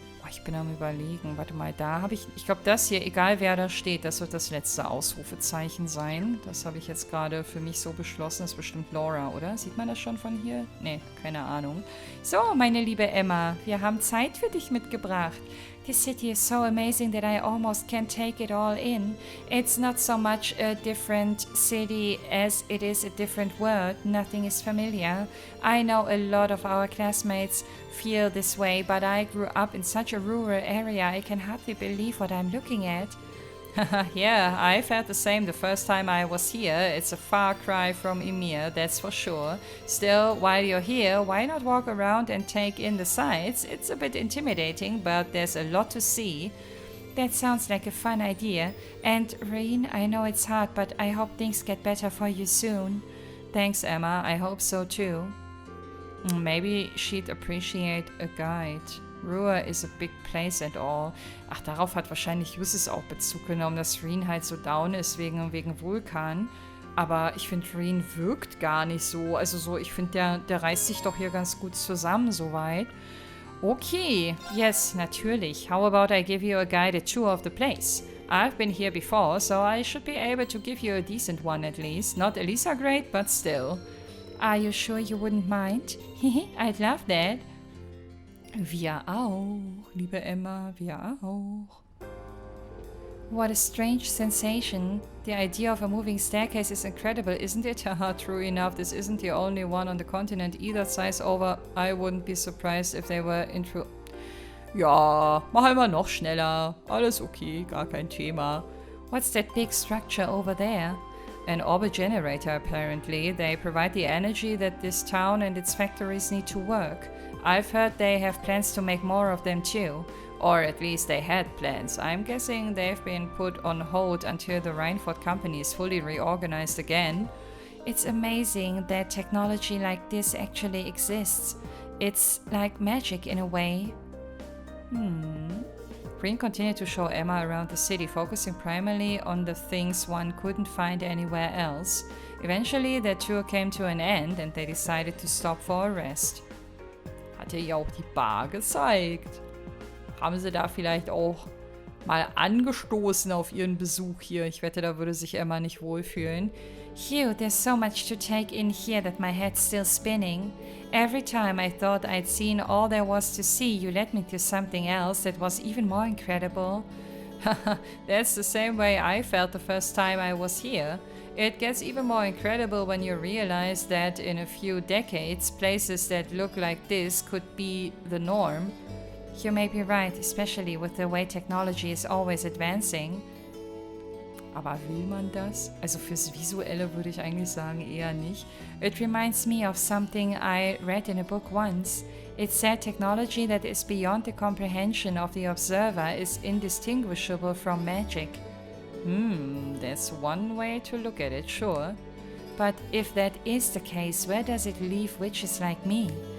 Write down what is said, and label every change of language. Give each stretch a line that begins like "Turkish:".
German: Ich bin am Überlegen. Warte mal, da habe ich glaube, das hier, egal wer da steht, das wird das letzte Ausrufezeichen sein. Das habe ich jetzt gerade für mich so beschlossen. Das ist bestimmt Laura, oder? Sieht man das schon von hier? Nee, keine Ahnung. So, meine liebe Emma, wir haben Zeit für dich mitgebracht.
English: This city is so amazing that I almost can't take it all in. It's not so much a different city as it is a different world. Nothing is familiar. I know a lot of our classmates feel this way, but I grew up in such a rural area I can hardly believe what I'm looking at. Yeah, I felt the same the first time I was here. It's a far cry from EMEHR, that's for sure. Still, while you're here, why not walk around and take in the sights? It's a bit intimidating, but there's a lot to see. That sounds like a fun idea. And Reen, I know it's hard, but I hope things get better for you soon. Thanks, Emma. I hope so too. Maybe she'd appreciate a guide. Ruhr is a big place and all.
German: Ach, darauf hat wahrscheinlich Justus auch Bezug genommen, dass Reen halt so down ist wegen Vulkan. Aber ich finde, Reen wirkt gar nicht so. Also so, ich finde, der reißt sich doch hier ganz gut zusammen soweit. Okay, yes, natürlich.
English: How about I give you a guided tour of the place? I've been here before, so I should be able to give you a decent one at least. Not Elisa great, but still. Are you sure you wouldn't mind? I'd love that.
German: Wir auch, liebe Emma, wir auch.
English: What a strange sensation. The idea of a moving staircase is incredible, isn't it? Haha, true enough, this isn't the only one on the continent either size over. I wouldn't be surprised if they were into...
German: Ja, machen wir noch schneller. Alles okay, gar kein Thema.
English: What's that big structure over there? An orbit generator, apparently. They provide the energy that this town and its factories need to work. I've heard they have plans to make more of them too. Or at least they had plans. I'm guessing they've been put on hold until the Rheinford company is fully reorganized again. It's amazing that technology like this actually exists. It's like magic in a way. Green continued to show Emma around the city, focusing primarily on the things one couldn't find anywhere else. Eventually, their tour came to an end and they decided to stop for a rest.
German: Hat ihr ja auch die Bar gezeigt. Haben sie da vielleicht auch mal angestoßen auf ihren Besuch hier? Ich wette, da würde sich Emma nicht wohlfühlen.
English: Hugh, there's so much to take in here that my head's still spinning. Every time I thought I'd seen all there was to see, you led me to something else that was even more incredible. That's the same way I felt the first time I was here. It gets even more incredible when you realize that in a few decades, places that look like this could be the norm. You may be right, especially with the way technology is always advancing.
German: Aber will man das? Also fürs Visuelle würde ich eigentlich sagen eher nicht.
English: It reminds me of something I read in a book once. It said technology that is beyond the comprehension of the observer is indistinguishable from magic. That's one way to look at it, sure. But if that is the case, where does it leave witches like me?